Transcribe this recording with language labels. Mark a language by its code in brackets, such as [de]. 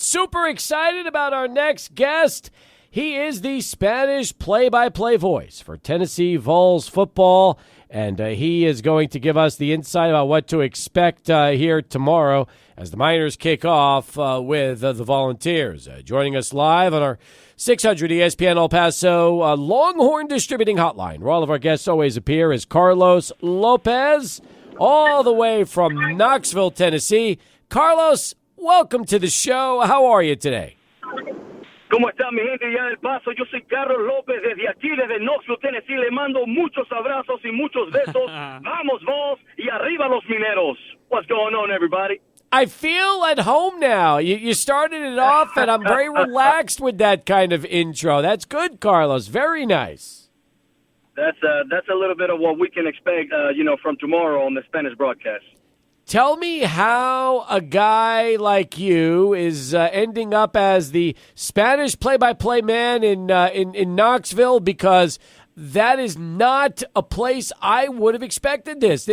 [en] Super excited about our next guest. He is the Spanish play-by-play voice for Tennessee Vols football, and he is going to give us the insight about what to expect here tomorrow as the Miners kick off with the Volunteers. Joining us live on our 600 ESPN El Paso Longhorn Distributing Hotline, where all of our guests always appear, is Carlos Lopez, all the way from Knoxville, Tennessee. Carlos, welcome to the show. How are you today? [es] ¿Cómo está mi gente ya del Paso? Yo soy Carlos López desde aquí, desde Knoxville, Tennessee. Le mando muchos abrazos y muchos besos. Vamos, Vols, y arriba los Mineros. [en] What's going on, everybody? I feel at home now. You started it off, and I'm very relaxed with that kind of intro. That's good, Carlos. Very nice. That's a little bit of what we can expect, from tomorrow on the Spanish broadcast. Tell me how a guy like you is ending up as the Spanish play-by-play man in Knoxville, because that is not a place I would have expected this.